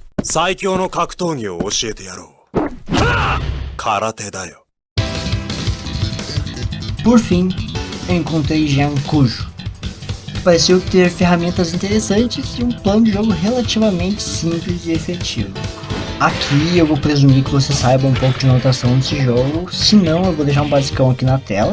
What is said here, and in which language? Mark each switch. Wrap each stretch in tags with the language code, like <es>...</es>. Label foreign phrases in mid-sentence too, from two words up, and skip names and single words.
<ja>最強の格闘技を教えてやろう。空手だよ。</ja> <pt>Por fim, eu encontrei Jian Kujo. Pareceu ter ferramentas interessantes e um plano de jogo relativamente simples e efetivo. Aqui eu vou presumir que você saiba um pouco de notação desse jogo, se não eu vou deixar um basicão aqui na tela.</pt>